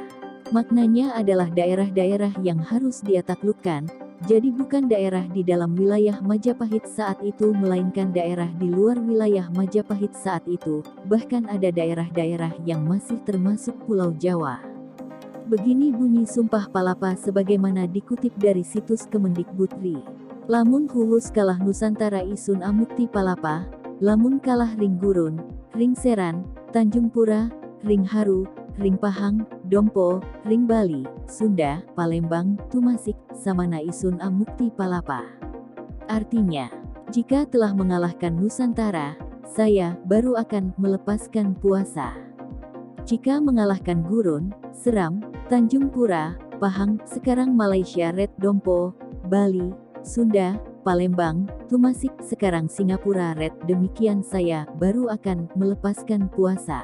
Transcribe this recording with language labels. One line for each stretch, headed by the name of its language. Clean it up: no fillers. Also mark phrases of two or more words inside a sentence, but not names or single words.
Indonesian: Maknanya adalah daerah-daerah yang harus dia taklukkan, jadi bukan daerah di dalam wilayah Majapahit saat itu melainkan daerah di luar wilayah Majapahit saat itu, bahkan ada daerah-daerah yang masih termasuk Pulau Jawa. Begini bunyi Sumpah Palapa sebagaimana dikutip dari situs Kemendikbud.ri.
Kawi: Lamun huwus kalah Nusantara isun amukti palapa, lamun kalah ring gurun, ring seran, Tanjung Pura, ring haru, ring Pahang, Dompo, ring Bali, Sunda, Palembang, Tumasik, samana isun amukti palapa.
Indonesian: Artinya, jika telah mengalahkan Nusantara, saya baru akan melepaskan puasa. Jika mengalahkan Gurun, Seram, Tanjung Pura, Pahang, sekarang Malaysia Red Dompo, Bali, Sunda, Palembang, Tumasik, sekarang Singapura Red, demikian saya baru akan melepaskan puasa.